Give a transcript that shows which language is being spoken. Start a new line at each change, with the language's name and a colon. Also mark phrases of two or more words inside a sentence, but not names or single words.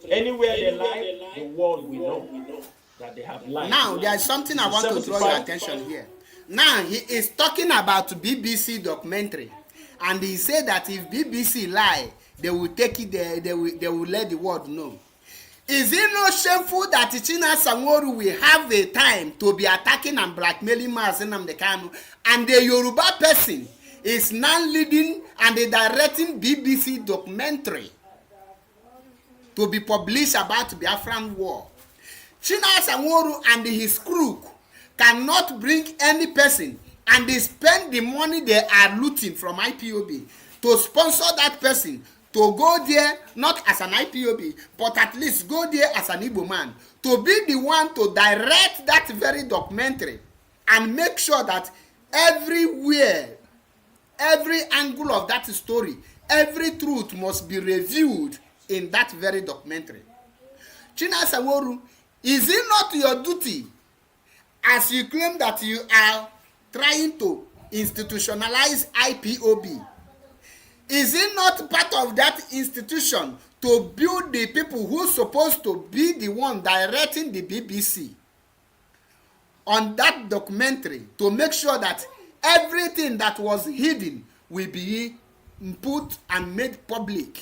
English: Anywhere they lie, the world will know that they have lied. Now, there is something I want to draw your attention here. Now, he is talking about BBC documentary. And he said that if BBC lie, they will take it, they will let the world know. Is it not shameful that chinasa nworu will have the time to be attacking and blackmailing Mazi Nnamdi Kanu, and the Yoruba person is now leading and directing BBC documentary to be published about Biafran war? Chinasa nworu and his crew cannot bring any person and they spend the money they are looting from IPOB to sponsor that person to go there, not as an IPOB, but at least go there as an Igbo man, to be the one to direct that very documentary and make sure that everywhere, every angle of that story, every truth must be reviewed in that very documentary. Chinasa nworu, is it not your duty, as you claim that you are trying to institutionalize IPOB, is it not part of that institution to build the people who are supposed to be the one directing the BBC on that documentary to make sure that everything that was hidden will be put and made public?